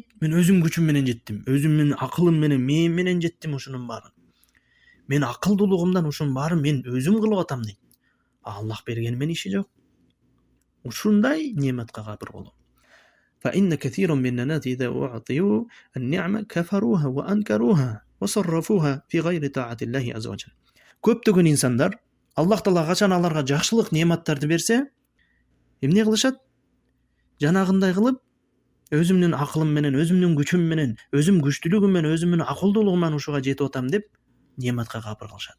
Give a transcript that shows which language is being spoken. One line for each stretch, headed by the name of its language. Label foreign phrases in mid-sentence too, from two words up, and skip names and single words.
Kyrgyz: Мен өзүм күчүм менен жеттим, өзүмдүн акылым менен, мен менен жеттим ушунун баарын. Мен акылдуулугумдан ушунун баарын мен өзүм кылып атам дейт. Аллах берген мен иши жок. Ушундай нематка капыр болуу.
Arabic: فإن كثيرا من الناس إذا أعطوا النعمة كفروها وأنكروها وصرفوها في غير طاعة الله عز وجل.
Kyrgyz: Көптөгөн инсандар Аллах Таала качан аларга жакшылык нематтарды берсе, эмне кылышат? Жанагындай кылып, өзүмдүн акылым менен, өзүмдүн күчүм менен, өзүм күчтүүлүгүм менен, өзүмдүн акылдуулугум менен ушуга жетип атам деп нематка капыр кылышат.